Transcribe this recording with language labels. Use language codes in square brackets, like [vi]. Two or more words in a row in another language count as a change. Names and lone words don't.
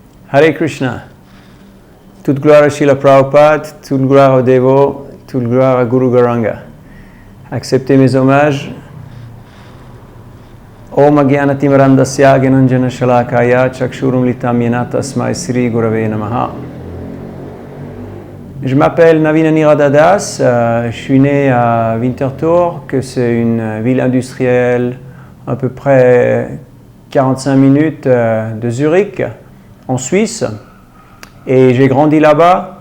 [sa] Hare Krishna. [fr] Toute gloire à Srila Prabhupada, toute gloire aux dévots, toute gloire à Guru Gauranga. Acceptez mes hommages. [sa] Om Agyanatimirandasya Gyananjana Shalakaya Chakshurum Litam Yena Tasmai Sri Gurave Namaha. [fr] Je m'appelle Navina Niradadas, je suis né à Winterthur, que c'est une ville industrielle à peu près 45 minutes de Zurich, en Suisse. Et j'ai grandi là-bas.